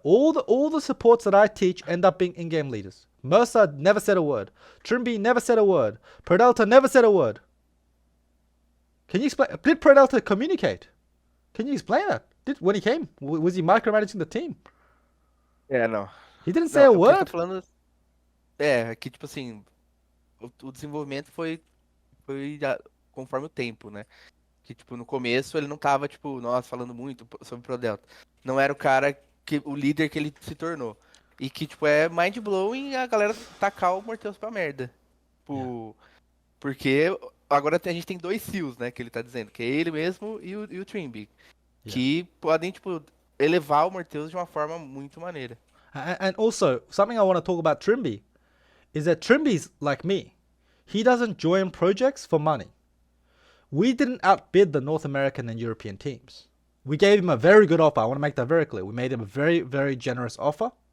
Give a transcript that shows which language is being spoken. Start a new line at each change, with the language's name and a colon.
English: All the supports that I teach end up being in-game leaders. Mercer never said a word. Trimby never said a word. Prodelta never said a word. Can you explain? Did Prodelta communicate? Can you explain that? When he came, was he micromanaging the team?
Portuguese: Não.
English: He didn't say a word.
Portuguese: Tá falando, que tipo assim, o desenvolvimento foi conforme o tempo, né? Que tipo, no começo ele não tava, tipo, falando muito sobre o Prodelta. Não era o líder que ele se tornou. E que, tipo, é mind-blowing a galera tacar o Morteus pra merda. Tipo, porque agora a gente tem 2 SeeEls, né, que ele tá dizendo, que é ele mesmo e o Trimby. Que podem, tipo, elevar o Morteus de uma forma muito maneira.
English: And also, something I want to talk about Trimby is that Trimby's like me. He doesn't join projects for money. We didn't outbid the North American and European teams. We gave him a very good offer. I want to make that very clear. We made him a very, very generous offer.